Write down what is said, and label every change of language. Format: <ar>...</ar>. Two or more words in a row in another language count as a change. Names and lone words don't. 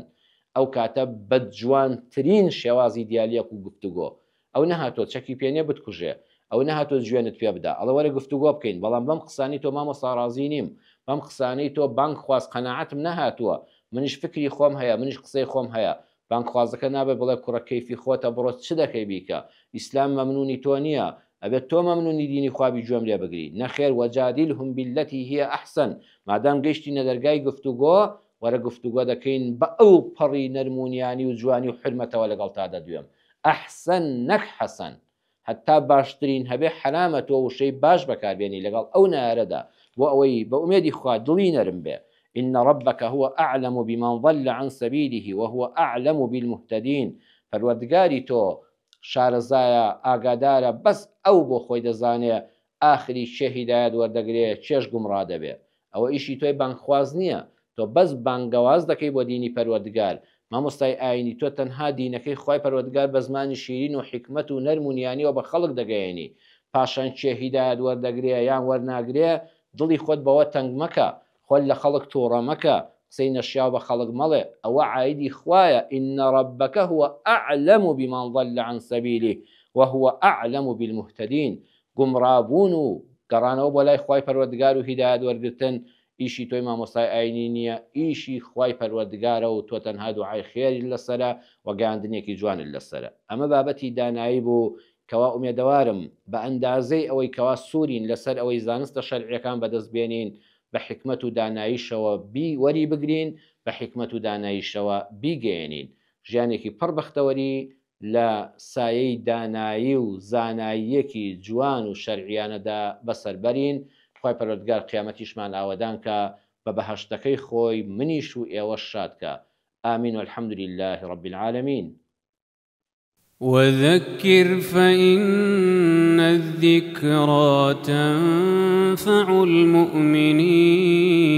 <ckb>ئەو کاتە بە جوانترین شێوازی دیالۆگ و گفتوگۆ ئەو نەهاتۆ چەکی پێنێ بتکوژێ ئەو نەهاتۆ جوێنت پێ بدا ئەڵە وەرە گفتوگۆ بکەین بەڵام بەم قسانی تۆ مامۆستا ڕازی نیم بەم قسانەی تۆ بانگ خواست قەناعەتم نەهاتووە منیش فکری خۆم هەیە منیش قسەی خۆم هەیە بانگخوازەکە نابێت بڵێ کوڕە کەیفی خۆتە بڕۆ چ دەکەی بیکە ئیسلام مەمنونی تۆ نییە ئەبێت تۆ مەمنونی دینی خوابی گوێم لێ بگری نەخێر</ckb> <ar>وەجادیلهم باللەتی هی ئەحسەن</ar> <ckb>مادام گەیشتی نە دەرگای گفتوگۆ وەرە گفتوگۆ دەکەین بە ئەو پەڕی نەرمونیانی و جوانی و حرمەتەوە لەگەڵ تا دەدوێم ئەحسەن نەک حەسەن هەتا باشترین هەبێ حەلامەتەوە وشەی باش بەکاربێنی لەگەڵ ئەو نارەدا بۆ ئەوەی بە ئومێدی خوا دڵی نەرم بێ</ckb> <ar>إن ربك هو أعلم بمن ضل عن سبيله وهو أعلم بالمهتدين</ar> <ckb>پەروەردگاری تۆ شارەزایە ئاگادارە بەس ئەو بۆ خۆی دەزانێ ئاخری چێ هیدایەت وەردەگرێ چێش گومڕا دەبێ ئەوە ئیشی تۆی بانگخواز نییە تۆ بەس بانگەواز دەکەی بۆ دینی پەروەردگار مامۆستای ئاینی تۆ تەنها دینەکەی خی پەروەردگار بە زمانی شیرین و حکمت و نەرمونیانیەوە بە خەڵک دەگەیەنی پاشان چێ هیدایەت وەردەگرێ یان وەرناگرێ دڵی خۆت بەوە تەنگ مەکە خۆل لە خەڵک تووڕە مەکە قسەی نەشیاو بە خەڵک مەڵێ ئەوە عایدی خوایە</ckb> <ar>إن ربك هو أعلم بمن ضل عن سبيله وهو أعلم بالمهتدين</ar> <ckb>گومڕابوون و گەڕانەوە بۆ لای خوای پەروەردگار و هیدایەت وەرگرتن ئیشی تۆی مامۆستای ئاینی نییە ئیشی خوای پەروەردگارە و تۆ تەنها دوعای خێری لەسەرە و گەیاندنێکی جوانت لەسەرە ئەمە بابەتی دانایی بوو کەوا ئومێدەوارم بە ئەندازەی ئەوەی کەوا سوورین لەسەر ئەوەی زانستە شەرعیەکان بەدەست بێنین بە حکمت و داناییشەوە وەری بگرین بە حکمت و داناییشەوە بیگەێنین ژیانێکی پڕ بەختەوەری لە سایەی دانایی و زاناییەکی جوان و شەرعیانەدا بەسەربەرین خی پەروەردگار قیامەتیشمان ئاوەدان کە بە بەهەشتەکەی خۆی منیش و ئێوەش شادکە ئامین</ckb> <ar>والحەمد لله رب العالمين وذكر فإن الذكرى تنفع المؤمنين</ar>